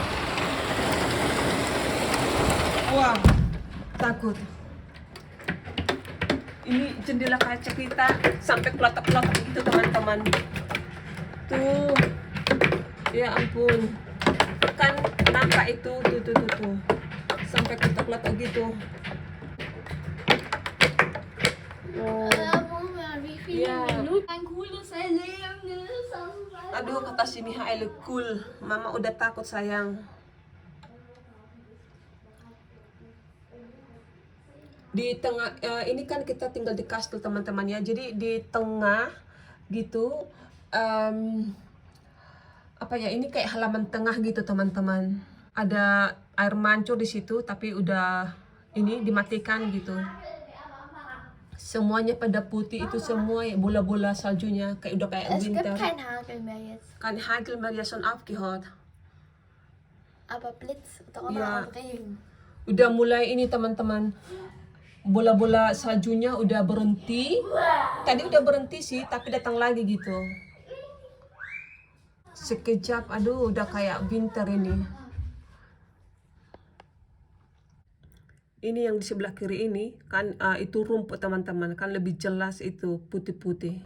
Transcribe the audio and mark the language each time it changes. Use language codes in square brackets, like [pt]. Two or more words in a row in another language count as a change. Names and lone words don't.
[id] Wah, takut. Ini jendela kaca kita sampai kelotok-kelotok gitu teman-teman. Tuh. Ya ampun. Kan nampak itu, tuh. Sampai kelotok-kelotok gitu. Oh. [de] Wie viele Ja. Minuten ein cooles Erlebnis. [id] Aduh kata si Mihael cool. Mama udah takut sayang. Di tengah ini kan kita tinggal di kastil teman-teman ya. Jadi di tengah gitu apa ya, ini kayak halaman tengah gitu teman-teman. Ada air mancur di situ tapi udah ini dimatikan gitu. Semuanya pada putih itu semua ya, bola-bola saljunya kayak udah kayak [de] Es gibt winter. kein Hagel mehr jetzt. Kein Hagel mehr ja schon aufgehört. Aber Blitz, Donner Ja. und Regen. [id] Udah mulai ini teman-teman. Bola-bola saljunya udah berhenti. Tadi udah berhenti sih, tapi datang lagi gitu. Sekejap, aduh udah kayak winter ini. Ini yang di sebelah kiri ini kan itu rumput teman-teman, kan lebih jelas itu putih-putih.